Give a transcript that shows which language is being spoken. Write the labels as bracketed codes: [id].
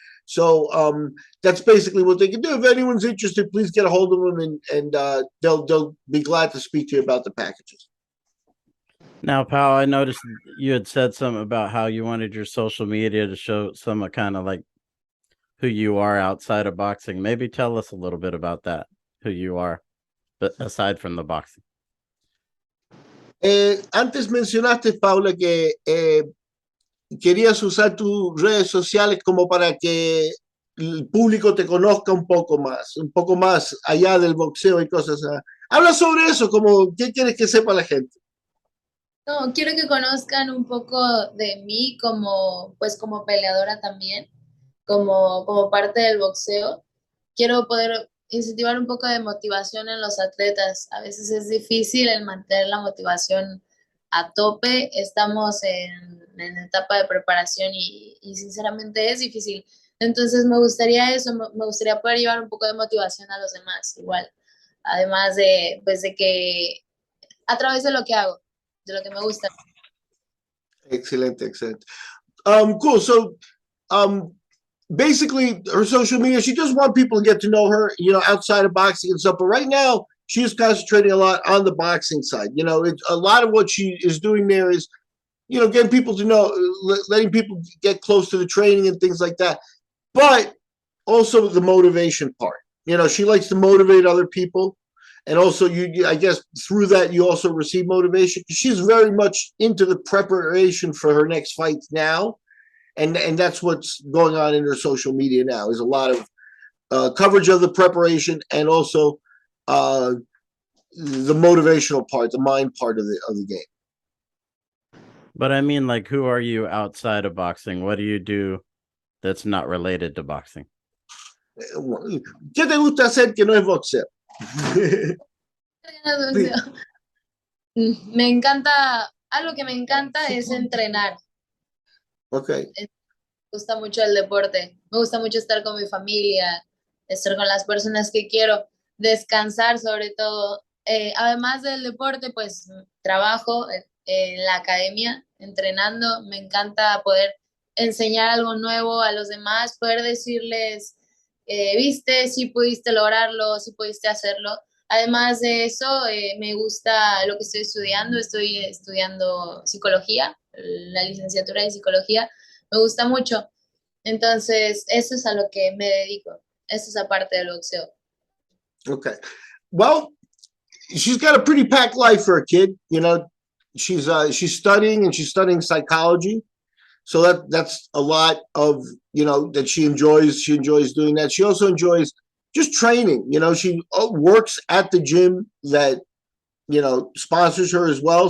[en] So that's basically what they can do. If anyone's interested, please get a hold of them, and they'll be glad to speak to you about the packages. Now, Pao, I noticed you had said something about how you wanted your social media to show some kind of like who you are outside of boxing. Maybe tell us a little bit about that, who you are, but aside from the boxing. [es] Antes mencionaste, Paula, que querías usar tus redes sociales como para que el público te conozca un poco más allá del boxeo y cosas así. Habla sobre eso, como qué quieres que sepa la gente. No, quiero que conozcan un poco de mí como peleadora también, como parte del boxeo. Quiero poder incentivar un poco de motivación en los atletas. A veces es difícil el mantener la motivación a tope. Estamos en etapa de preparación y sinceramente es difícil. Entonces me gustaría eso, me gustaría poder llevar un poco de motivación a los demás igual. Además de que a través de lo que hago, de lo que me gusta. Excelente. Cool. [en] So, basically, her social media, she just wants people to get to know her, outside of boxing and stuff. But right now, she is concentrating a lot on the boxing side. A lot of what she is doing there is, getting people to know, letting people get close to the training and things like that. But also the motivation part. She likes to motivate other people. And also, I guess through that, you also receive motivation. She's very much into the preparation for her next fight now. And that's what's going on in her social media now, is a lot of coverage of the preparation and also the motivational part, the mind part of the game. But I mean, like, who are you outside of boxing? What do you do that's not related to boxing? [es] ¿Qué te gusta hacer que no es boxeo? Me encanta, algo que me encanta es entrenar. [en] Okay. [es] Me gusta mucho el deporte, me gusta mucho estar con mi familia, estar con las personas que quiero, descansar sobre todo. Además del deporte, pues trabajo en la academia, entrenando. Me encanta poder enseñar algo nuevo a los demás, poder decirles, viste, si pudiste lograrlo, si pudiste hacerlo. Además de eso, me gusta lo que estoy estudiando psicología, la licenciatura de psicología, me gusta mucho. Entonces, eso es a lo que me dedico, eso es aparte del boxeo. [en] Okay. Well, she's got a pretty packed life for a kid. She's studying, and she's studying psychology. So that's a lot of, that she enjoys. She enjoys doing that. She also enjoys just training. She works at the gym that, sponsors her as well.